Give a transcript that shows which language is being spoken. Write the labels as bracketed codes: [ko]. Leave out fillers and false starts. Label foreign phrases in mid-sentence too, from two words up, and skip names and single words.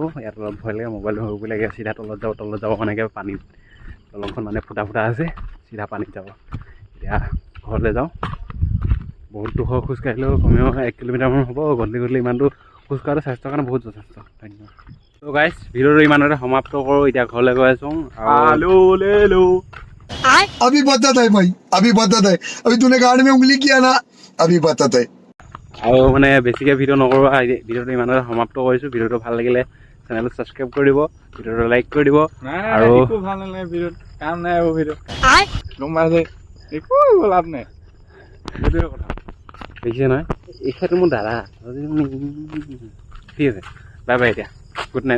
[as] ইয়াত অলপ ভয় লাগে, মোবাইলটো হৈ লাগে, চিধা তলত যাব মানে পানীত। দলংখন মানে ফুটা আছে, চিধা পানীত যাব। এতিয়া ঘৰলৈ যাওঁ। বহুত দুখ খোজকাঢ়িলেও কমেও 1 কিলোমিটাৰমান হ'ব। গধূলি ইমানটো খোজ কঢ়াটো স্বাস্থ্যৰ কাৰণে বহুত যথেষ্ট। ধন্যবাদ। তো গাইজ, ভিডিঅ'টো ইমানতে সমাপ্ত কৰোঁ। এতিয়া ঘৰলৈ গৈ আছোঁ। [hi] अभी बताता है भाई, अभी बताता है, अभी तूने गाड़ी में उंगली किया ना, अभी बताता है। [as] আৰু মানে বেছিকৈ ভিডিঅ' নকৰোঁ, ভিডিঅ'টো ইমানতে সমাপ্ত কৰিছোঁ। ভিডিঅ'টো ভাল লাগিলে চেনেলটো ছাবস্ক্ৰাইব কৰি দিব, ভিডিঅ'টো লাইক কৰি দিব। আৰু একো ভাল নালাগে ভিডিঅ'ত, কাম নাই আৰু ভিডিঅ'ত, গম পাইছে? একো লাভ নাই, সেইটোৱে কথা। দেখিছে নহয়, এইটো মোৰ দাদা। ঠিক আছে, [en] bye bye. [as] এতিয়া [en] good night.